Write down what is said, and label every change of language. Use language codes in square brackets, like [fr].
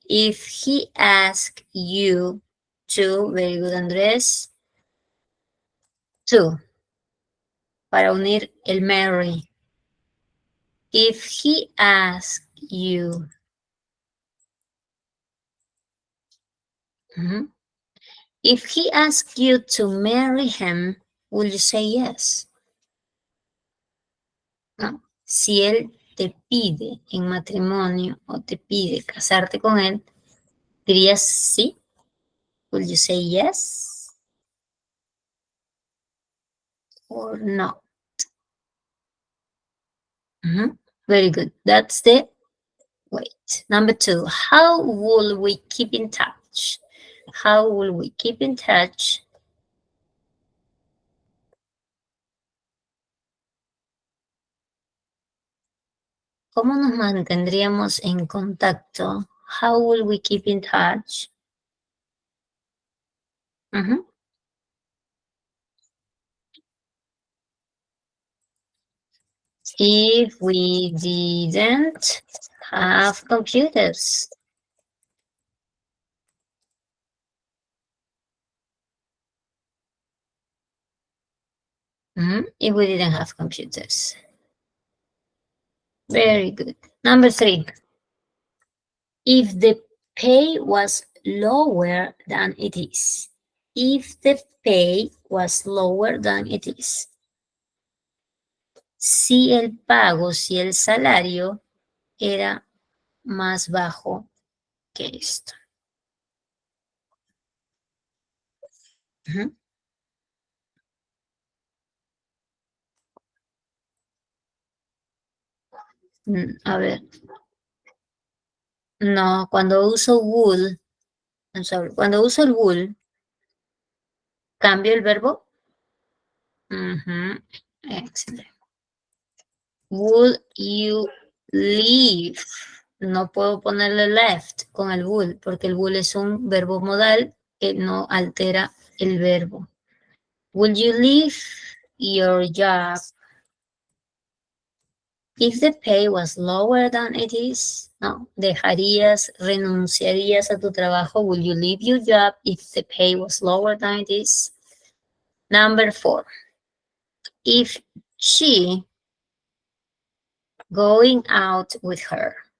[en] If he ask you to, very good, Andrés, to, [es] para unir el [en] marry. If he ask you, if he asks you to marry him, will you say yes? No. [es] Si él te pide en matrimonio o te pide casarte con él, ¿dirías sí? [en] Will you say yes? Or no? Very good. That's the wait. Number 2, how will we keep in touch? How will we keep in touch? [es] ¿Cómo nos mantendríamos en contacto? [en] How will we keep in touch? If we didn't have computers. If we didn't have computers. Very good. Number 3. If the pay was lower than it is. If the pay was lower than it is. [es] Si el pago, si el salario era más bajo que esto. A ver. No, cuando uso would, cuando uso el would, ¿cambio el verbo? Excelente. [en] Would you leave? [es] No puedo ponerle left con el would, porque el would es un verbo modal que no altera el verbo. [en] Would you leave your job if the pay was lower than it is? No. [es] ¿Dejarías, renunciarías a tu trabajo? [en] Would you leave your job if the pay was lower than it is? Number 4. If she going out with her.